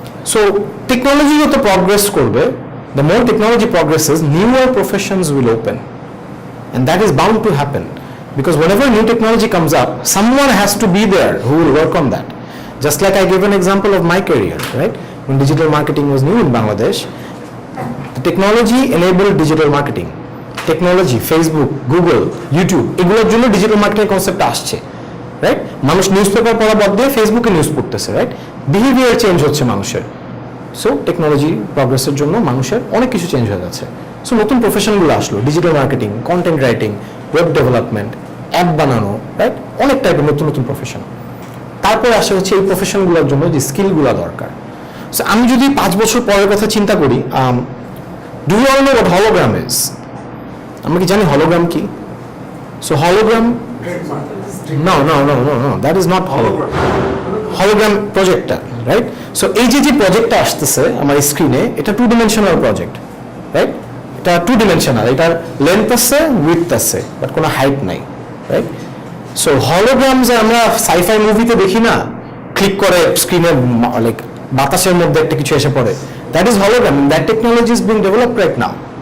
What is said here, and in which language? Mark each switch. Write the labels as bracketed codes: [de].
[bn] So technology যত progress করবে, [en] the more technology progresses, newer professions will open, and that is bound to happen because whenever new technology comes up, someone has to be there who will work on that. Just like I gave an example of my career, right? When digital marketing was new in Bangladesh, the technology enabled digital marketing. [bn] Technology, Facebook, Google, YouTube, এগুলোর জন্য digital marketing concept আসছে, right? মানুষ news paper পড়া বাদ দিয়ে ফেসবুকে news পড়তেছে, right? Behaviour change হচ্ছে মানুষের। সো টেকনোলজি প্রগ্রেসের জন্য মানুষের অনেক কিছু চেঞ্জ হয়ে যাচ্ছে। সো নতুন প্রফেশনগুলো আসলো, digital marketing, content writing, web development, app বানানো, রাইট? অনেক টাইপের নতুন নতুন প্রফেশন। তারপরে আসে হচ্ছে এই প্রফেশনগুলোর জন্য যে স্কিলগুলো দরকার। সো আমি যদি 5 বছর পরের কথা চিন্তা করি, [en] Do you all know what hologram is? [bn] আমরা কি জানি হলোগ্রাম কি? [en] So hologram, no, that is not hologram. Hologram projector, right? [bn] So এই যে প্রজেক্টটা আসতেছে আমার স্ক্রিনে, এটা 2 dimensional প্রজেক্ট, রাইট? এটা 2 dimensional, এটার লেন্থ আছে, উইডথ আছে, বাট কোনো হাইট নাই, রাইট? সো হলোগ্রামস আমরা সাইফাই মুভিতে দেখি না, ক্লিক করে স্ক্রিনে লাইক বাতাসের মধ্যে একটা কিছু এসে পড়ে, [en] That is hologram, that technology is being developed right now.